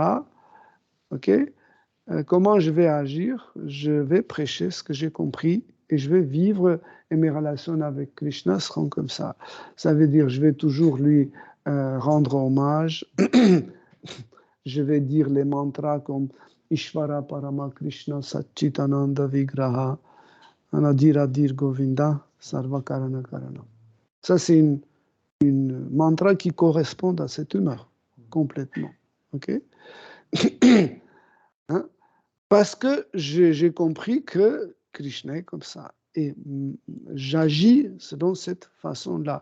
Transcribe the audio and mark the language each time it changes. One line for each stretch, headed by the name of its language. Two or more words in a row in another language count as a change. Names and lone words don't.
French: Ok? Comment je vais agir? Je vais prêcher ce que j'ai compris et je vais vivre, et mes relations avec Krishna seront comme ça. Ça veut dire je vais toujours lui rendre hommage. Je vais dire les mantras comme
Sanskrit: Ishvara Parama Krishna Satchitananda Vigraha Anadiradir Govinda Sarva Karana Karana.
French: Ça, c'est une mantra qui correspond à cette humeur, complètement. Ok? Hein? Parce que j'ai compris que Krishna est comme ça. Et j'agis selon cette façon-là.